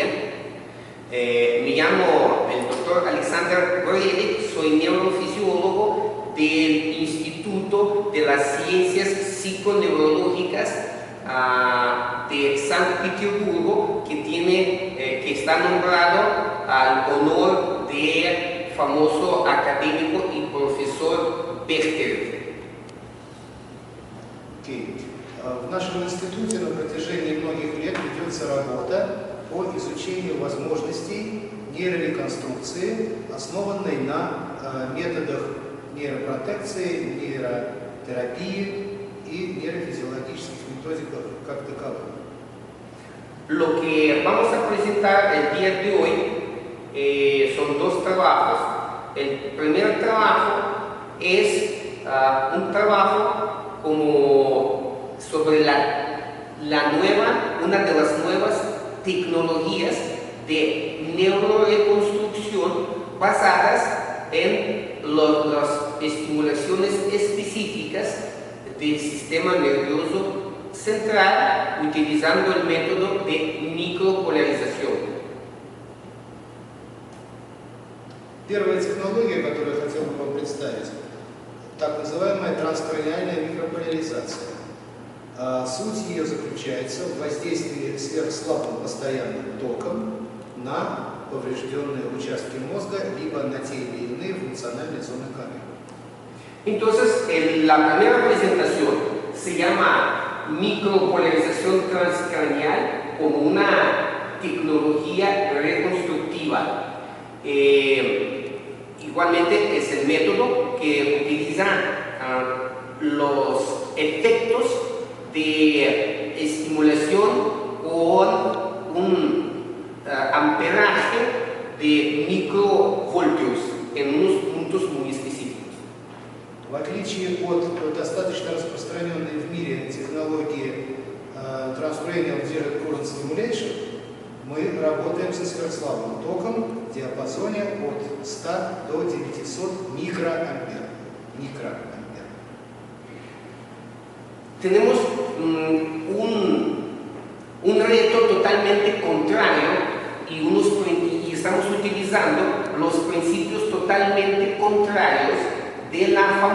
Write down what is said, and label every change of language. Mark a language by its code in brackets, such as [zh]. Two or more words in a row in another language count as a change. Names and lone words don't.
[es] Me llamo el doctor Alexander Gorelick, soy neurofisiólogo del Instituto de las Ciencias Psiconeurológicas de San Petersburgo, que está nombrado al honor del famoso académico y profesor Бехтерев. [ru] В нашем институте на протяжении многих лет ведется работа по изучению возможностей нейрореконструкции, основанной на методах нейропротекции, нейротерапии и нейрофизиологических методиках как таковых. [es] Lo que vamos a presentar el día de hoy son dos trabajos. El primer trabajo es un trabajo sobre una de las nuevas tecnologías de neuroreconstrucción basadas en las estimulaciones específicas del sistema nervioso central utilizando el método de micropolarización. [ru] Первая технология, которую я хотел бы вам представить, так называемая транскраниальная микрополяризация. Суть ее заключается в воздействии сверхслабым постоянным током на поврежденные участки мозга, либо на те или иные функциональные зоны камеры. [es] Entonces, la primera presentación se llama micropolarización transcranial como una tecnología reconstructiva. Igualmente es el método que utiliza los efectos de estimulación con un amperaje de microvoltios en unos puntos muy específicos. [ru] В отличие от достаточно распространенной в мире технологии [en] Transcranial Direct Current Stimulation, [ru] мы работаем со сверхслабым током в диапазоне от 100 до 900 микроампер. [es] Tenemos un reto totalmente contrario y estamos utilizando los principios totalmente contrarios de la